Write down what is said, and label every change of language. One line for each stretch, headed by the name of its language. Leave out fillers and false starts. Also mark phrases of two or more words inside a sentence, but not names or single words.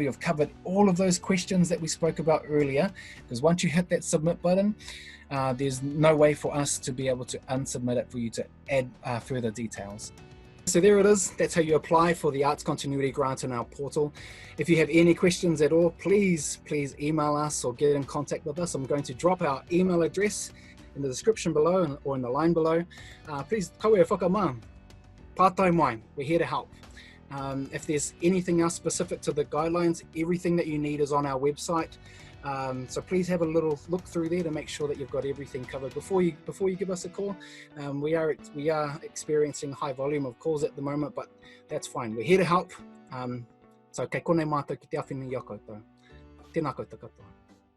English: You've covered all of those questions that we spoke about earlier, because once you hit that submit button, there's no way for us to be able to unsubmit it for you to add further details. So there it is. That's how you apply for the Arts Continuity Grant in our portal. If you have any questions at all, please email us or get in contact with us. I'm going to drop our email address in the description below or in the line below. Please,
Māori: kawe whakamā, pātai mai,
English: we're here to help. If there's anything else specific to the guidelines, everything that you need is on our website. So please have a little look through there to make sure that you've got everything covered before you give us a call. We are experiencing high volume of calls at the moment, but that's fine. We're here to help.
Māori: So kei konei mātou ki te awhini i a koutou. Tēnā koutou katoa.